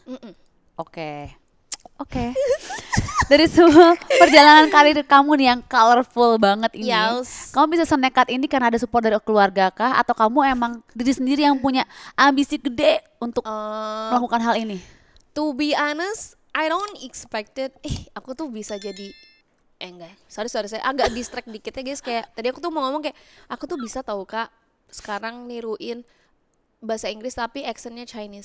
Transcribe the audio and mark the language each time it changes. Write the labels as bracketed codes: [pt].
[id] Mm-mm. Oke. Dari semua perjalanan karir kamu nih yang colorful banget ini, [en] Yes. [id] kamu bisa senekat ini karena ada support dari keluarga kah? Atau kamu emang diri sendiri yang punya ambisi gede untuk melakukan hal ini? [en] To be honest, I don't expected. [id] Aku tuh bisa jadi enggak. Sorry saya agak distract dikit ya guys. Kayak tadi aku tuh mau ngomong kayak aku tuh bisa tahu Kak sekarang niruin bahasa Inggris tapi accentnya Chinese.